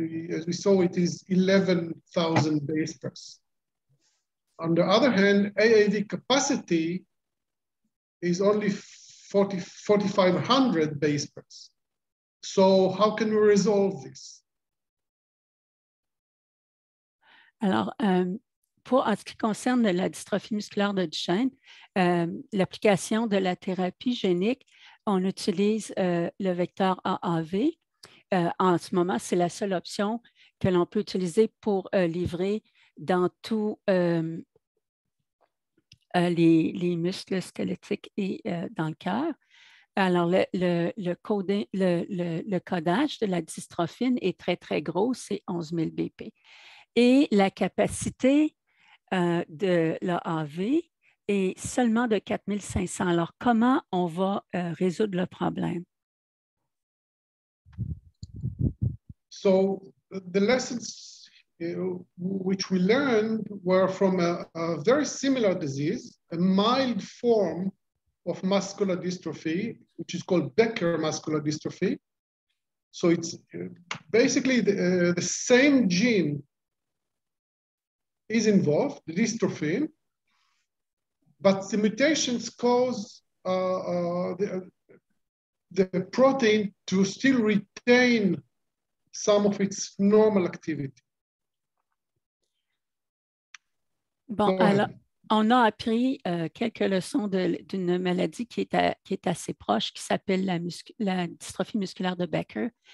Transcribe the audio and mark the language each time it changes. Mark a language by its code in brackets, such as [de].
[en] As we saw, it is 11,000 base pairs. On the other hand, AAV capacity is only 4,500 base pairs. So how can we resolve this? [fr] Alors, en ce qui concerne la dystrophie musculaire de Duchenne, l'application de la thérapie génique, on utilise le vecteur AAV. En ce moment, c'est la seule option que l'on peut utiliser pour livrer dans tous les muscles squelettiques et dans le cœur. Alors, le codage de la dystrophine est très gros, c'est 11 000 BP. Et la capacité de l'AAV est seulement de 4 500. Alors, comment on va résoudre le problème? [en] So, the lessons which we learned were from a very similar disease, a mild form of muscular dystrophy, which is called Becker muscular dystrophy. So it's basically the same gene is involved, the dystrophin, but the mutations cause the protein to still retain some of its normal activity. [fr] Bon, alors, on a appris quelques leçons d'une maladie qui est assez proche, qui s'appelle la dystrophie musculaire de Becker.